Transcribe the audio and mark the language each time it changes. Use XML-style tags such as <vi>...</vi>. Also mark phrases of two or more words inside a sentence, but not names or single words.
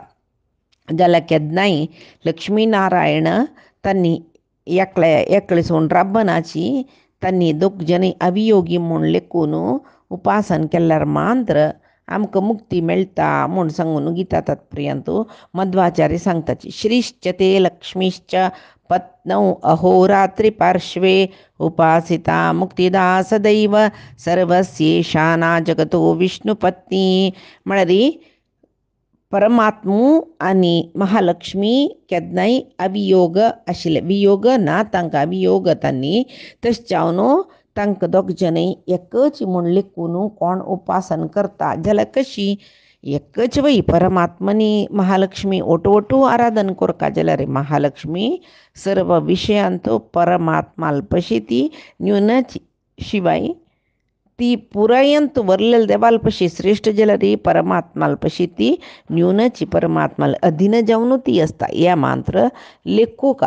<kok>जाल्यार केदनाय लक्ष्मीनारायण तांणी एकलेसून राबनाची तांणी दोग जनी अवियोगी म्हूण लेखून उपासन केल्यार मात्र आमकां मुक्ती मेळटा म्हूण सांगून गीता तात्पर्यांत मध्वाचार्य सांगताची.</kok> <sa>श्रीश्च ते लक्ष्मीश्च पत्नौ अहोरात्रि पार्श्वे उपासिता मुक्तिदा सदैव सर्वस्येषा ना जगतो विष्णुपत्नी</sa> <kok>म्हळ्यार परमात्मू आणि महालक्ष्मी केदनाय अवियोग आशिल्ले. वियोग ना तांकां अवियोग तांणी तशें तांकां दोग जनी एकच म्हूण लेखून कोण उपासन करता जाल्यार कशी एकच वय परमात्मनी महालक्ष्मी ओटू आराधन करता जाल्यार महालक्ष्मी सर्व विशयांत परमात्माल पशी ती न्यूनच शिवाय ती पुरायंत वरलेल देवाल पशी श्रेष्ठ जाल्यार परमात्माल पशी ती न्यूनची परमात्माल अधीन जावन ती असता या मात्र लेखूका.</kok>